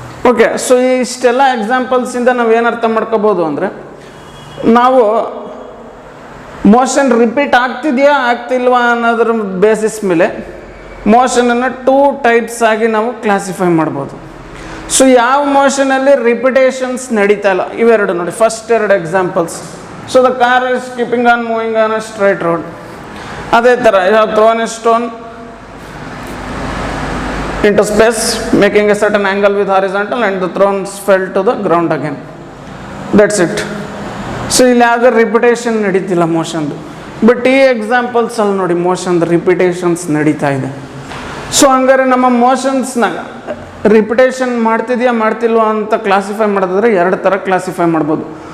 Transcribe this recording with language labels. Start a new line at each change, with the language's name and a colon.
Kannada: Okay, so ಇಷ್ಟೆಲ್ಲ ಎಕ್ಸಾಂಪಲ್ಸಿಂದ ನಾವು ಏನು ಅರ್ಥ ಮಾಡ್ಕೋಬೋದು ಅಂದರೆ, ನಾವು ಮೋಷನ್ ರಿಪೀಟ್ ಆಗ್ತಿದೆಯಾ ಆಗ್ತಿಲ್ವಾ ಅನ್ನೋದ್ರ ಬೇಸಿಸ್ ಮೇಲೆ ಮೋಷನನ್ನು 2 ಟೈಪ್ಸ್ ಆಗಿ ನಾವು ಕ್ಲಾಸಿಫೈ ಮಾಡ್ಬೋದು. ಸೊ ಯಾವ ಮೋಷನಲ್ಲಿ ರಿಪಿಟೇಷನ್ಸ್ ನಡೀತಾ ಇಲ್ಲ, ಇವೆರಡು ನೋಡಿ, first 2 examples.
English: So the car is keeping on moving on a straight road.
Kannada: ಅದೇ ಥರ
English: You have thrown a stone into space making a certain angle with horizontal and the thrones fell to the ground again. That's it.
Kannada: So ಇಲ್ಲಿ ಯಾವುದೇ repetition ನಡೀತಿಲ್ಲ ಮೋಷನ್ದು. But ಈ ಎಕ್ಸಾಂಪಲ್ಸಲ್ಲಿ ನೋಡಿ, ಮೋಷನ್ದು repetitions ನಡೀತಾ ಇದೆ. So ಹಂಗಾರೆ ನಮ್ಮ ಮೋಷನ್ಸ್ನಾಗ ರಿಪಿಟೇಷನ್ ಮಾಡ್ತಿದೆಯಾ ಮಾಡ್ತಿಲ್ವಾ ಅಂತ ಕ್ಲಾಸಿಫೈ ಮಾಡೋದಾದ್ರೆ 2 ಥರ ಕ್ಲಾಸಿಫೈ ಮಾಡ್ಬೋದು.